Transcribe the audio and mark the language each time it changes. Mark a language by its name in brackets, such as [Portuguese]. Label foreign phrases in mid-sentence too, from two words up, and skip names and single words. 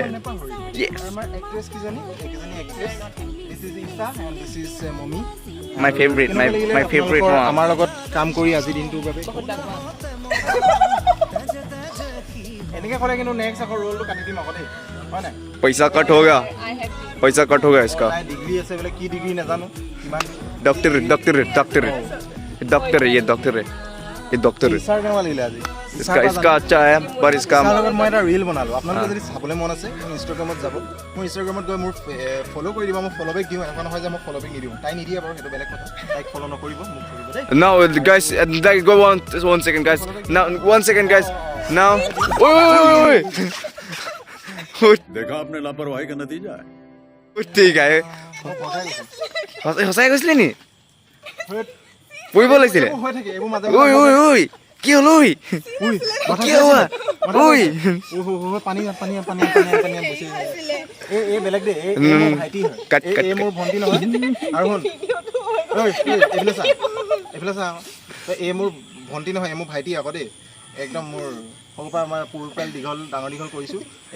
[Assamese] আমাৰ এক্ট্ৰেছ কিজনী এক্ট্ৰেছ [English] this is Isha and this is mommy my favourite [Assamese] আমাৰ লগত কাম কৰি আজি দিনটোৰ বাবে এনেকৈ ক'লে কিন্তু নেক্সট আকৌ ৰোলটো কাটি দিম আকৌ দেই হয় নাই [Hindi] पैसा कट हो गया इसका [Assamese] ডিগ্ৰী আছে বোলে কি ডিগ্ৰী নাজানো কিমান [Hindi] डॉक्टर है ये डॉक्टर है [Assamese] ছাৰ কেনেকুৱা লাগিলে আজি [Hindi] इसका अच्छा है पर इसका [Assamese] মই এটা ৰিল বনালোঁ আপোনালোকে যদি চাবলৈ মন আছে মোৰ ইনষ্টাগ্ৰামত যাব মোৰ ইনষ্টাগ্ৰামত গৈ মোৰ ফ'ল' কৰি দিব মই [English] follow back [Assamese] দিওঁ এনেকুৱা নহয় যে মই [English] follow back [Assamese] নিদিওঁ তাই নিদিয়ে বাৰু সেইটো বেলেগ কথা তাইক ফ'ল' নকৰিব মোক কৰিব দেই [English] now guys go one second guys now 1 second guys now [Hindi] देखा आपने लापरवाही का नतीजा है ठीक है [Assamese] সঁচাই কৈছিলে নি পৰিব লাগিছিলে হৈ থাকে এইবোৰ মাজে ঐ কি হ'ল ঐ কি হ'ল ঐ পানী বেছি এই বেলেগ দে এই মোৰ ভাইটি হয় এই মোৰ ভণ্টি নহয় আৰু শুন এইফালে চা এই মোৰ ভণ্টি নহয় এই মোৰ ভাইটি আকৌ দেই একদম মোৰ সৰুৰ পৰা আমাৰ পুৰুপাল ডাঙৰ দীঘল কৰিছোঁ এতিয়া